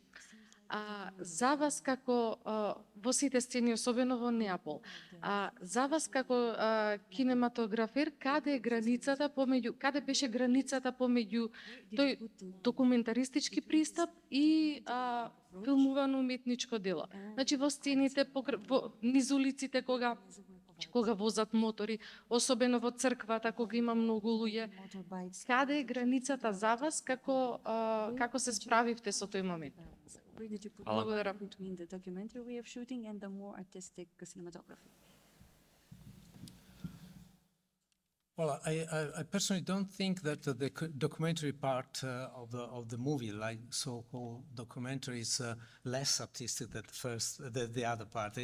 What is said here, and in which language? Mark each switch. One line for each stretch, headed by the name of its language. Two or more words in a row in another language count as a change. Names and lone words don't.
Macedonian: За вас како во сите сцени, особено во Неапол, за вас како кинематографер, каде е границата помеѓу, каде беше границата помеѓу тој документаристички пристап и филмувано уметничко дело? Значи во сцените низ улиците кога возат мотори, особено во црквата кога има многу луѓе. Каде е границата за вас, како се справивте со тој момент? Благодарам.
English: Between the documentary way of shooting and the more artistic cinematography. Well, I personally don't think that the documentary part of the movie, like so-called documentary, is less artistic than the other part.